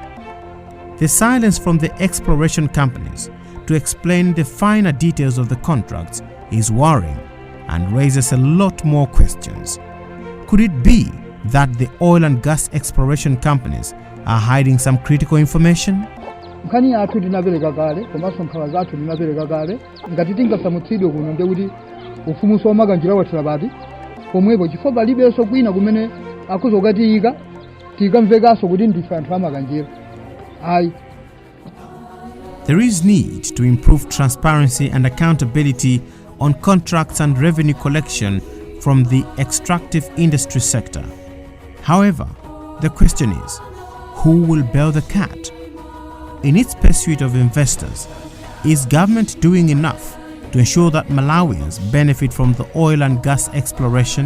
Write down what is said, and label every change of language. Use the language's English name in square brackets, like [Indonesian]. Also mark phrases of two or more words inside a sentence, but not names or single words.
[English] The silence from the exploration companies to explain the finer details of the contracts is worrying and raises a lot more questions. Could it be that the oil and gas exploration companies are hiding some critical information? [Nyanja] Nkani yathu ndinapereka kale komanso nkhawa zathu ndinapereka kale ngati tingasamutsidwe kuno ndi kuti ufumu somakanjira wathira pati pomwepo chifukwa palibenso kwina kumene akuzokatiyika tikamvekanso kuti ndife anthu amakanjira ayi. [English] There is need to improve transparency and accountability on contracts and revenue collection from the extractive industry sector. However, the question is, who will bail the cat? In its pursuit of investors, is government doing enough to ensure that Malawians benefit from the oil and gas exploration?